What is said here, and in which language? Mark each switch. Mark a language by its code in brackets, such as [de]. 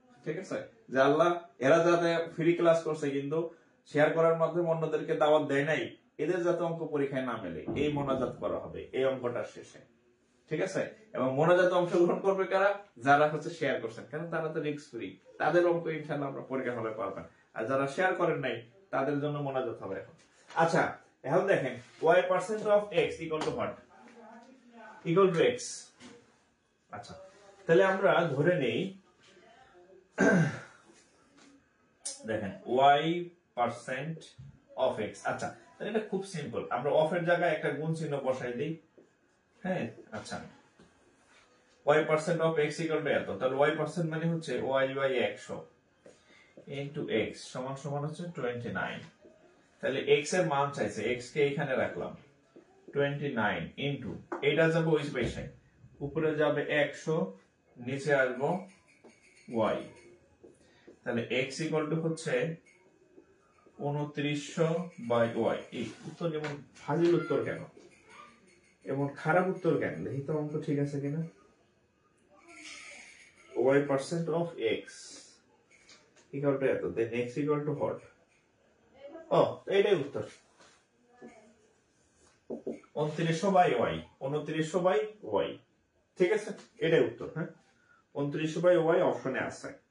[bn] ঠিক আছে, যে আল্লাহ এরা যাতে ফ্রি ক্লাস করছে কিন্তু শেয়ার করার মাধ্যমে অন্যদেরকে দাওয়াত দেয় নাই, এদের যাতে অঙ্ক পরীক্ষায় না মেলে, এই মোনাজাত করা হবে এই অঙ্কটার শেষে। ঠিক আছে, এবং মোনাজাতে অংশগ্রহণ করবে কারা, যারা হচ্ছে শেয়ার করছেন, কারণ তারা তো রিস্ক ফ্রি, তাদের অঙ্ক ইনশাআল্লাহ আমরা পরীক্ষা হলে পারবেন। আর যারা শেয়ার করেন নাই তাদের জন্য মোনাজাত হবে এখন। আচ্ছা এখন দেখেন [en] y% of x equal to what, equal to x। [bn] আচ্ছা তাহলে আমরা ধরে নেই দেখেন [en] y% of x। [bn] আচ্ছা তাহলে এটা খুব সিম্পল, আমরা অফ এর জায়গায় একটা গুণ চিহ্ন বসাই দিই। হ্যাঁ আচ্ছা [en] y% of x equal to [bn] এত, তাহলে y% মানে হচ্ছে y বাই 100 into x সমান সমান হচ্ছে 29। তাহলে x এর মান চাইছে, x কে এখানে রাখলাম 29 into এটা যাবে ওই পাশে, উপরে যাবে 100, নিচে আসবো y। তাহলে [en] x equal to [bn] হচ্ছে 2900 বাই y। এই উত্তর যেমন ফাজিল উত্তর কেন, এমন খারাপ উত্তর কেন, দেখি তো অঙ্ক ঠিক আছে কিনা। [en] y% of x equal to এত, then x equal to what? [bn] ও এইটাই উত্তর, 2900 বাই y, 2900 বাই y। ঠিক আছে, এটাই উত্তর। হ্যাঁ 2900 বাই y অপশনে আছে।